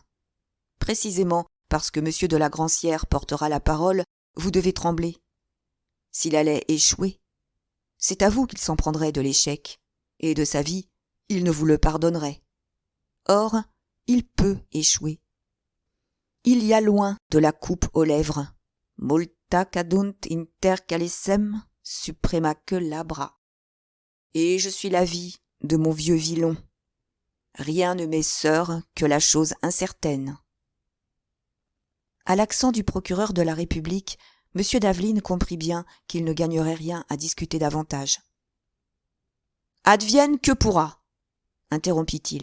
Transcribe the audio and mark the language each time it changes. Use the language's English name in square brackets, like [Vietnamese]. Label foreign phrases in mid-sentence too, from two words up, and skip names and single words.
[French] Précisément parce que M. de la Grancière portera la parole, vous devez trembler. S'il allait échouer, c'est à vous qu'il s'en prendrait de l'échec, et de sa vie, il ne vous le pardonnerait. Or, il peut échouer. Il y a loin de la coupe aux lèvres. [Latin] Multa cadunt inter calicem supremaque labra. [French] Et je suis l'avis de mon vieux Villon. Rien ne m'est sœur que la chose incertaine. À l'accent du procureur de la République, M. d'Aveline comprit bien qu'il ne gagnerait rien à discuter davantage. « Advienne que pourra !» interrompit-il.